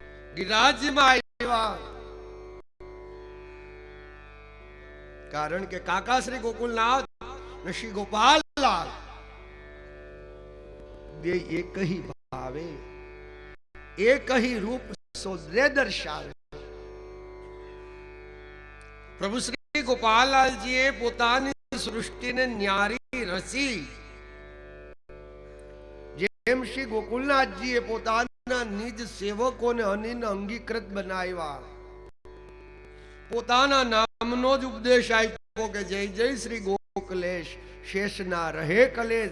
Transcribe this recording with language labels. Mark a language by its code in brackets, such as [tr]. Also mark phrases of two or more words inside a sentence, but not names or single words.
[gu] ગિરિરાજમાં આવ્યા, કારણ કે કાકા શ્રી ગોકુલનાથ ને શ્રી ગોપાલલાલ બે એક ही ભાવે, એક ही રૂપ સોદરે દર્શાવે। પ્રભુ શ્રી ગોપાલલાલજીએ પોતાની સૃષ્ટિને ન્યારી રચી, જેમ શ્રી ગોકુલનાથજીએ પોતાના નિજ સેવકોને અનિન અંગીકૃત બનાવ્યા, પોતાના નામનો જ ઉપદેશ આપ્યો કે જય જય શ્રી ગોકુલેશ, શેષ ના રહે કલેશ।